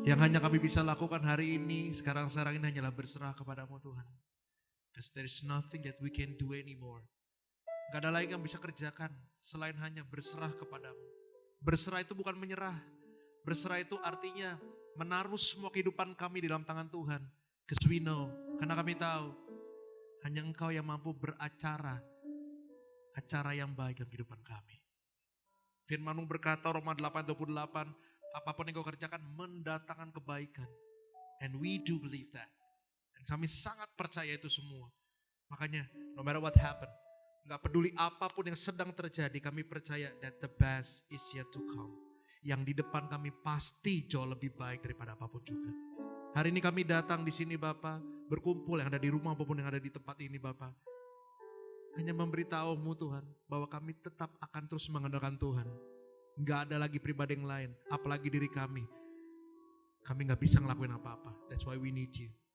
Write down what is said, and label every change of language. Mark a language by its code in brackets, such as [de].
[id] Yang hanya kami bisa lakukan hari ini, sekarang ini hanyalah berserah kepadamu Tuhan. [en] Because there is nothing that we can do anymore. [id] Gak ada lagi yang bisa kerjakan selain hanya berserah kepadamu. Berserah itu bukan menyerah. Berserah itu artinya menaruh semua kehidupan kami di dalam tangan Tuhan. [en] Because we know, [id] karena kami tahu hanya Engkau yang mampu beracara acara yang baik dalam kehidupan kami. Firman-Mu berkata Roma 8:28, apapun yang Kau kerjakan mendatangkan kebaikan. [en] And we do believe that. [id] Dan kami sangat percaya itu semua. Makanya [en] no matter what happen, [id] gak peduli apapun yang sedang terjadi, kami percaya [en] that the best is yet to come. [id] Yang di depan kami pasti jauh lebih baik daripada apapun juga. Hari ini kami datang di sini Bapak, berkumpul yang ada di rumah maupun yang ada di tempat ini Bapak. Hanya memberitahumu Tuhan, bahwa kami tetap akan terus mengandalkan Tuhan. Gak ada lagi pribadi yang lain, apalagi diri kami. Kami gak bisa ngelakuin apa-apa, [en] that's why we need you.